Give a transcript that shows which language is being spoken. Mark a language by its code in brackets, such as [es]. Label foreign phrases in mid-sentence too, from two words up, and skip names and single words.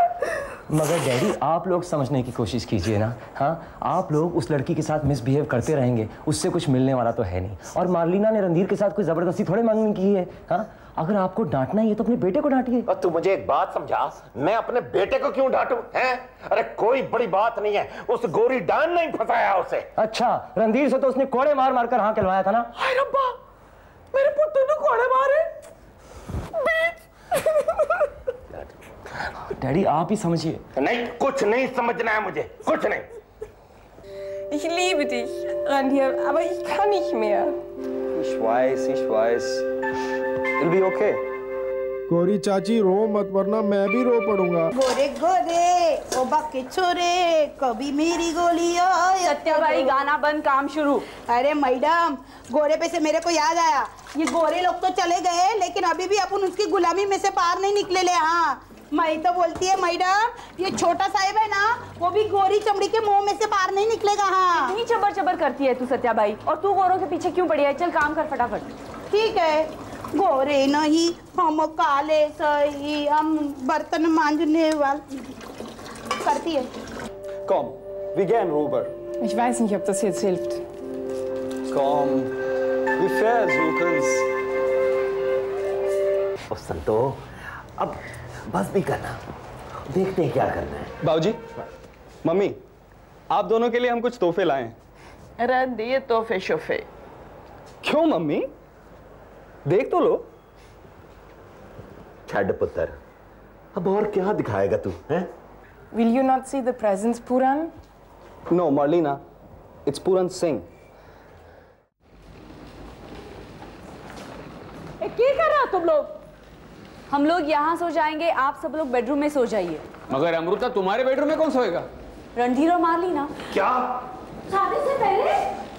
[hi] मगर डैडी, आप लोग समझने की कोशिश कीजिए ना। हाँ, आप लोग उस लड़की के साथ मिसबिहेव करते रहेंगे, उससे कुछ मिलने वाला तो है नहीं। और मार्लिना ने रणधीर के साथ कोई जबरदस्ती थोड़े मांगनी की है। हाँ, अगर आपको डांटना ही है तो अपने बेटे को डांटिए। और तू मुझे एक बात समझा, मैं अपने बेटे को क्यों डांटूं? हैं? अरे कोई बड़ी बात नहीं है, उस गोरी डान नहीं फंसाया उसे। अच्छा, रणधीर से तो उसने कोड़े मार मार कर हाँ कहलवाया था ना। हाय रब्बा, मेरे पुत्र ने कोड़े मारे। डैडी, आप ही समझिए। नहीं, कुछ नहीं समझना है मुझे, कुछ नहीं। [de] Ich liebe dich, Randir, aber ich kann nicht mehr. Ich weiß. [en] It'll be okay. [hi] गोरी चाची रो मत, वरना मैं भी रो पड़ूंगा। गोरे गोरे ओ बाके छोरे, कभी मेरी गोलियां। सत्याबाई, गाना बंद, काम शुरू। अरे मैडम, गोरे पे से मेरे को याद आया, ये गोरे लोग तो चले गए, लेकिन अभी भी अपन उसकी गुलामी में से बाहर नहीं निकले ले। हाँ, मैं तो बोलती है मैडम, ये छोटा साहिब है ना, वो भी गोरी चमड़ी के मुंह में से बाहर नहीं निकलेगा। हाँ, इतनी चबर चबर करती है तू सत्याबाई, और तू गोरों के पीछे क्यों पड़ी है? चल काम कर फटाफट। ठीक है, गोरे नहीं, हम काले सही, हम बर्तन मांजने वाले करती है। [de] Komm, wir gehen rüber. Ich weiß nicht, ob das jetzt hilft. Komm, wir versuchen's. [hi] ओ संतो, अब बस भी करना, देखते हैं क्या करना है। बाबूजी, मम्मी, आप दोनों के लिए हम कुछ तोहफे लाए हैं। रणधीर तोहफे शोफे। क्यों मम्मी? देख तो लो। [pa] छड़ पुत्र, [hi] अब और क्या दिखाएगा तू? हैं? [en] Will you not see the presents, Puran? No, Marlina, it's Puran Singh. [hi] क्या कर रहा तुम लोग? हम लोग यहाँ सो जाएंगे, आप सब लोग बेडरूम में सो जाइए। मगर अमृता, तुम्हारे बेडरूम में कौन सोएगा? रणधीर और मार्लिना। क्या? शादी से पहले